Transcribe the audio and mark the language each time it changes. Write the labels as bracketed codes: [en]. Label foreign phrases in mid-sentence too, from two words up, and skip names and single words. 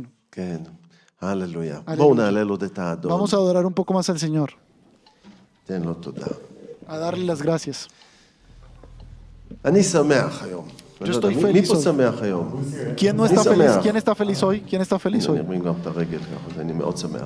[he] כן. הללויה. הללויה. בואו נעלה לו את האדון. [es] Vamos a adorar un poco más al Señor, [he] תן לו תודה. [es] a darle las gracias. [he] אני שמח היום. אני לא יודע, [es] estoy [he] מי [es] feliz [he] פה [es] hoy. [he] שמח היום? [es] ¿Quién no [he] אני [es] está feliz? [he] שמח. [es] ¿Quién está feliz hoy? ¿Quién está feliz [he] אני [es] hoy? [he] ארים גם את הרגל ככה, אז אני מאוד שמח.